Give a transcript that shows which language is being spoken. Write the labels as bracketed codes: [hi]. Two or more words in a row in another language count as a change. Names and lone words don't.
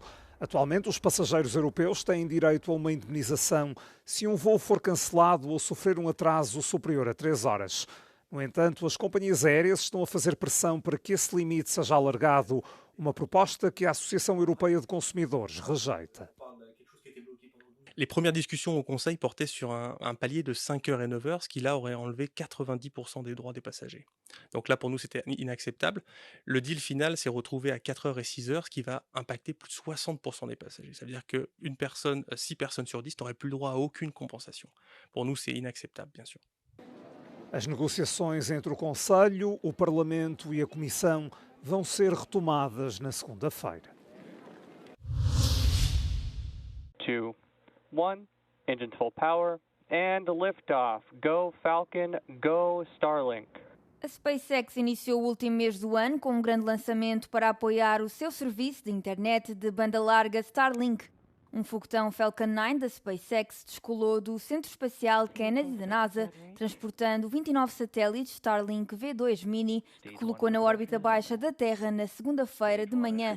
[pt] Atualmente, os passageiros europeus têm direito a uma indemnização se um voo for cancelado ou sofrer um atraso superior a 3 horas. No entanto, as companhias aéreas estão a fazer pressão para que esse limite seja alargado, uma proposta que a Associação Europeia de Consumidores rejeita. [fr] Les premières discussions au Conseil portaient sur un palier de 5 heures et 9 heures, ce qui là aurait enlevé 90% des droits des passagers. Donc là, pour nous, c'était inacceptable. Le deal final s'est retrouvé à 4 heures et 6 heures, ce qui va impacter plus de 60% des passagers. Ça veut dire que 6 personnes sur 10 n'auraient plus le droit à aucune compensation. Pour nous, c'est inacceptable, bien sûr. [pt] As negociações entre o Conselho, o Parlamento e a Comissão vão ser retomadas na segunda-feira. [en] 2, 1, engine full power, and liftoff. Go Falcon, go Starlink. [pt] A SpaceX iniciou o último mês do ano com um grande lançamento para apoiar o seu serviço de internet de banda larga Starlink. Um foguetão Falcon 9 da SpaceX descolou do Centro Espacial Kennedy da NASA, transportando 29 satélites Starlink V2 Mini, que colocou na órbita baixa da Terra na segunda-feira de manhã.